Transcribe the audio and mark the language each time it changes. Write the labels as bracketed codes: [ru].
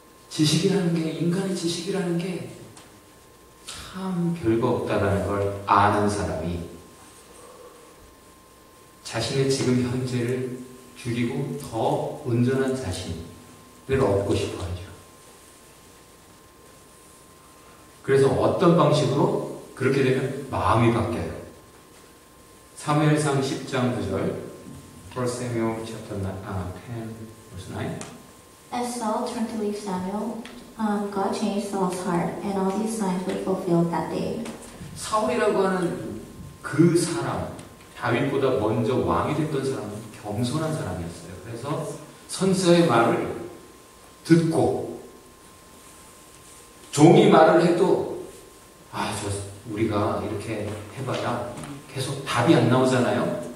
[ko] 지식이라는 게, 인간의 지식이라는 게 참 별거 없다라는 걸 아는 사람이 자신의 지금 현재를 죽이고 더 온전한 자신을 얻고 싶어 하죠. 그래서 어떤 방식으로? 그렇게 되면 마음이 바뀌어요. 사무엘상 10장 9절 [en] 1 Samuel chapter 10 verse 9. As Saul turned to leave Samuel, God changed Saul's heart, and all these signs were fulfilled that day. [ko] 사울이라고 하는 그 사람, 다윗보다 먼저 왕이 됐던 사람은 겸손한 사람이었어요. 그래서 선지자의 말을 듣고 종이 말을 해도 우리가 이렇게 해봐야 계속 답이 안 나오잖아요.